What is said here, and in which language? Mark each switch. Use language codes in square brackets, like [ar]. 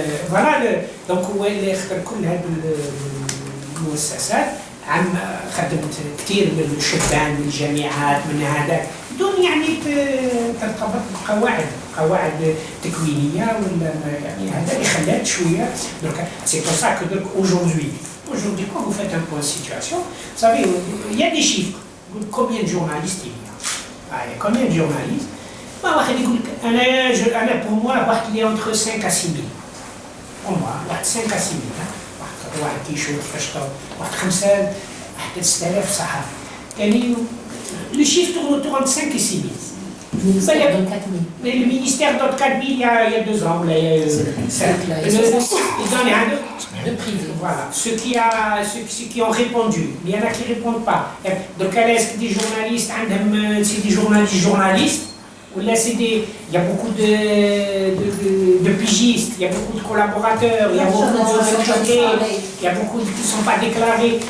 [ar] فوالا دونك هو اللي يختار كل هذه المؤسسات. خدمت كثير من الشبان من الجامعات من هذاك بدون يعني ترتبط بقواعد تكوينيه ولا يعني هذا اللي خلات شويه. [fr] دونك سي بور سا كو دونك aujourd'hui quand vous faites un point de situation, vous savez il y a des chiffres, combien de journalistes il y a combien de journalistes. [ar] واحد يقول لك انا [fr] pour moi [ar] واحد اللي entre 5 à 6 000 pour moi واحد 5 à 6 000 واحد كيشوف فاش واحد 5 حتى 6000 صحافي. [fr] يعني le chiffre tourne autour de 5 et 6 000. Le ministère donne 4 000. Mais le ministère donne 4 000 il y a 2 ans, là, il y a 5. Ils donnent un de privé. Voilà, ceux qui ont répondu, il y en a qui ne répondent pas. Donc, est-ce que des journalistes, c'est des journalistes, ou là, il y a beaucoup de pigistes, il y a beaucoup de collaborateurs, il y a beaucoup de jockey, il y a beaucoup qui ne sont pas déclarés.